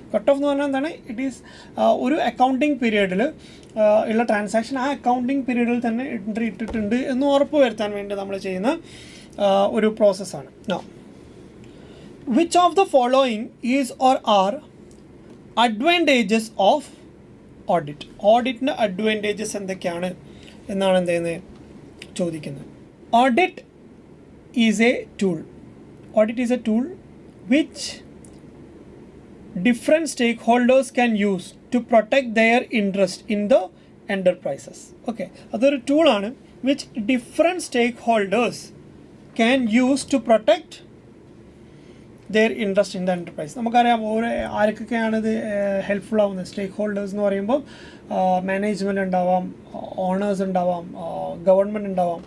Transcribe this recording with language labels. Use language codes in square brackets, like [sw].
[ml] Cut off എന്ന് പറഞ്ഞാൽ എന്താണ്, ഇറ്റ് ഈസ് ഒരു അക്കൗണ്ടിങ് പീരീഡിൽ ഉള്ള ട്രാൻസാക്ഷൻ ആ അക്കൗണ്ടിങ് പീരീഡിൽ തന്നെ എൻട്രി ഇട്ടിട്ടുണ്ട് എന്ന് ഉറപ്പ് വരുത്താൻ വേണ്ടി നമ്മൾ ചെയ്യുന്ന ഒരു പ്രോസസ്സാണ്. [en] Now, which of the following is or are advantages of audit? [ml] ഓഡിറ്റിൻ്റെ advantages എന്തൊക്കെയാണ് എന്നാണ് എന്ത് ചെയ്യുന്നത് ചോദിക്കുന്നത്. [en] Audit is a tool. Audit is a tool which different stakeholders can use to protect their interest in the enterprises. Okay, [ml] അതൊരു ടൂളാണ് [en] which different stakeholders can use to protect their interest in the enterprise. [ml] നമുക്കറിയാം ആർക്കൊക്കെയാണ് ഇത് helpful ആവുന്നത്. സ്റ്റേക്ക് holders എന്ന് പറയുമ്പോൾ management ഉണ്ടാവാം, owners ഉണ്ടാവാം, ഗവൺമെൻറ് ഉണ്ടാവാം.